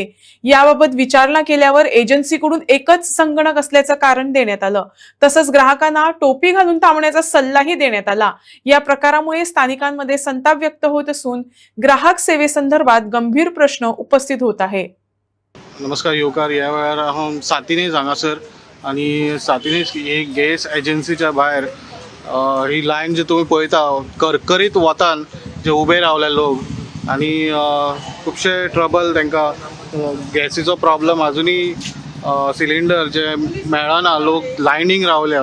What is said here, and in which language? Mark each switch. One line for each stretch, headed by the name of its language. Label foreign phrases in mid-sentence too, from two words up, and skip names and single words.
Marathi: याबाबत विचारणा केल्यावर एजन्सीकडून एकच संगणक असल्याचं कारण देण्यात आलं। तसंच ग्राहकांना टोपी घालून थांबण्याचा सल्लाही देण्यात आला। या प्रकारामुळे स्थानिकांमध्ये संताप व्यक्त होत असून ग्राहक सेवेसंदर्भात गंभीर प्रश्न उपस्थित होत आहे।
Konkani: नमस्कार येवकार, ह्या वेळार हांव सातिनेज हांगासर आनी सातिनेज एक गॅस एजन्सीच्या भायर ही लायन जी तुमी पळयता करकरीत वतान जे उबे रावले लोक आनी खुबशे ट्रबल तांकां गॅसीचो प्रॉब्लम अजुनूय सिलिंडर जे मेळना, लोक लायनीक रावल्या।